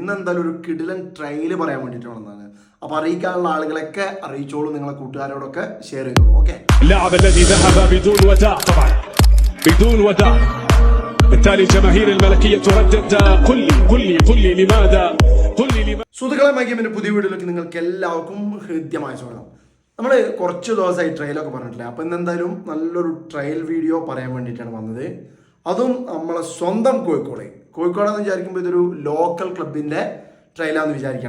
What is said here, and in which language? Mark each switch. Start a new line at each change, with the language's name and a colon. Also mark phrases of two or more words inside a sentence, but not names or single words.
Malayalam: ഇന്ന് എന്തായാലും ഒരു കിടിലൻ ട്രയൽ പറയാൻ വേണ്ടിയിട്ട് വന്നതാണ്. അപ്പോൾ അറിയിക്കാനുള്ള ആളുകളൊക്കെ അറിയിച്ചോളൂ, നിങ്ങളെ കൂട്ടുകാരോടൊക്കെ ഷെയർ ചെയ്തോളൂ. ഓക്കെ,
Arabic: بالتالي جماهير الملكية تردد قل لي لماذا
Malayalam: സുഹൃത്തുക്കളെ, മൈക്കിന്റെ പുതിയ വീഡിയോയിലേക്ക് നിങ്ങൾക്ക് എല്ലാവർക്കും ഹൃദ്യമായ സ്വാഗതം. നമ്മൾ കുറച്ച് ദിവസമായി ട്രയലൊക്കെ പറഞ്ഞിട്ടില്ല. അപ്പോൾ ഇന്ന് എന്തായാലും നല്ലൊരു ട്രയൽ വീഡിയോ പറയാൻ വേണ്ടിയിട്ടാണ് വന്നത്. അതും നമ്മളെ സ്വന്തം കോഴിക്കോടെന്ന് വിചാരിക്കുമ്പോൾ ഇതൊരു ലോക്കൽ ക്ലബിൻ്റെ ട്രയലാണെന്ന് വിചാരിക്കേണ്ട.